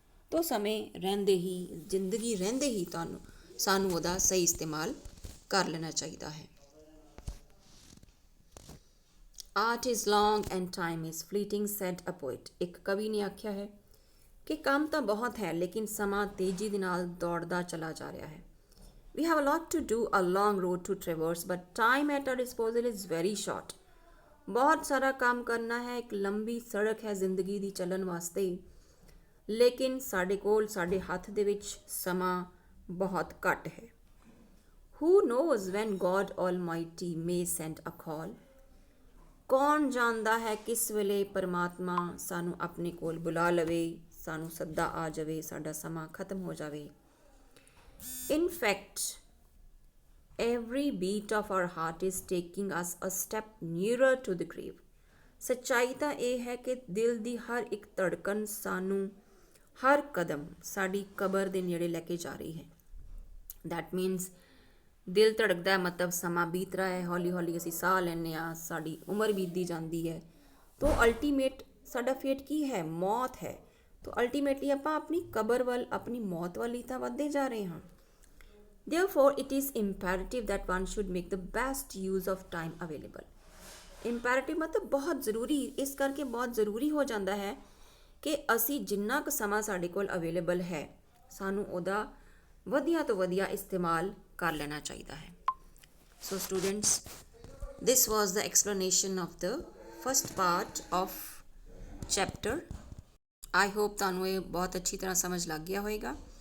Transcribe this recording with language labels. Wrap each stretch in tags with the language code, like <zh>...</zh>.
<pa>ਤਾਂ ਸਮੇਂ ਰਹਿੰਦੇ ਹੀ, ਜ਼ਿੰਦਗੀ ਰਹਿੰਦੇ ਹੀ ਸਾਨੂੰ ਉਹਦਾ ਸਹੀ ਇਸਤੇਮਾਲ ਕਰ ਲੈਣਾ ਚਾਹੀਦਾ ਹੈ।</pa> <en>art is long and time is fleeting, said a poet,</en> <pa>ਇੱਕ ਕਵੀ ਨੇ ਆਖਿਆ ਹੈ ਕਿ ਕੰਮ ਤਾਂ ਬਹੁਤ ਹੈ ਲੇਕਿਨ ਸਮਾਂ ਤੇਜ਼ੀ ਦੇ ਨਾਲ ਦੌੜਦਾ ਚਲਾ ਜਾ ਰਿਹਾ ਹੈ।</pa> <en>We have a lot to do, a long road to traverse, but time at our disposal is very short.</en> <pa>ਬਹੁਤ ਸਾਰਾ ਕੰਮ ਕਰਨਾ ਹੈ, ਇੱਕ ਲੰਬੀ ਸੜਕ ਹੈ ਜ਼ਿੰਦਗੀ ਦੀ ਚੱਲਣ ਵਾਸਤੇ, ਲੇਕਿਨ ਸਾਡੇ ਕੋਲ, ਸਾਡੇ ਹੱਥ ਦੇ ਵਿੱਚ ਸਮਾਂ ਬਹੁਤ ਘੱਟ ਹੈ।</pa> <en>Who knows when God Almighty may send a call?</en> <pa>ਕੌਣ ਜਾਣਦਾ ਹੈ ਕਿਸ ਵੇਲੇ ਪਰਮਾਤਮਾ ਸਾਨੂੰ ਆਪਣੇ ਕੋਲ ਬੁਲਾ ਲਵੇ, ਸਾਨੂੰ ਸੱਦਾ ਆ ਜਾਵੇ, ਸਾਡਾ ਸਮਾਂ ਖਤਮ ਹੋ ਜਾਵੇ।</pa> <en>In fact, every beat of our heart is taking us a step nearer to the grave.</en> <pa>ਸੱਚਾਈ ਤਾਂ ਇਹ ਹੈ ਕਿ ਦਿਲ ਦੀ ਹਰ ਇੱਕ ਧੜਕਨ ਸਾਨੂੰ ਹਰ ਕਦਮ ਸਾਡੀ ਕਬਰ ਦੇ ਨੇੜੇ ਲੈ ਕੇ ਜਾ ਰਹੀ ਹੈ।</pa> <en>That means</en> <pa>ਦਿਲ ਧੜਕਦਾ ਮਤਲਬ ਸਮਾਂ ਬੀਤ ਰਿਹਾ ਹੈ, ਹੌਲੀ ਹੌਲੀ ਅਸੀਂ ਸਾਹ ਲੈਂਦੇ ਹਾਂ, ਸਾਡੀ ਉਮਰ ਬੀਤਦੀ ਜਾਂਦੀ ਹੈ। ਤਾਂ ਅਲਟੀਮੇਟ ਸਾਡਾ ਫੇਟ ਕੀ ਹੈ? ਮੌਤ ਹੈ। ਤਾਂ ਅਲਟੀਮੇਟਲੀ ਆਪਾਂ ਆਪਣੀ ਕਬਰ ਵੱਲ, ਆਪਣੀ ਮੌਤ ਵੱਲ ਹੀ ਤਾਂ ਵੱਧਦੇ ਜਾ ਰਹੇ ਹਾਂ।</pa> <en>Therefore, it is imperative that one should make the best use of time available.</en> <pa>Imperative ਮਤਲਬ ਬਹੁਤ ਜ਼ਰੂਰੀ, ਇਸ ਕਰਕੇ ਬਹੁਤ ਜ਼ਰੂਰੀ ਹੋ ਜਾਂਦਾ ਹੈ ਕਿ ਅਸੀਂ ਜਿੰਨਾ ਕੁ ਸਮਾਂ ਸਾਡੇ ਕੋਲ ਅਵੇਲੇਬਲ ਹੈ, ਸਾਨੂੰ ਉਹਦਾ ਵਧੀਆ ਤੋਂ ਵਧੀਆ ਇਸਤੇਮਾਲ ਕਰ ਲੈਣਾ ਚਾਹੀਦਾ ਹੈ।</pa> <en>So students, this was the explanation of the first part of chapter. I hope</en> <pa>ਤੁਹਾਨੂੰ ਇਹ ਬਹੁਤ ਅੱਛੀ ਤਰ੍ਹਾਂ ਸਮਝ ਲੱਗ ਗਿਆ ਹੋਵੇਗਾ।</pa>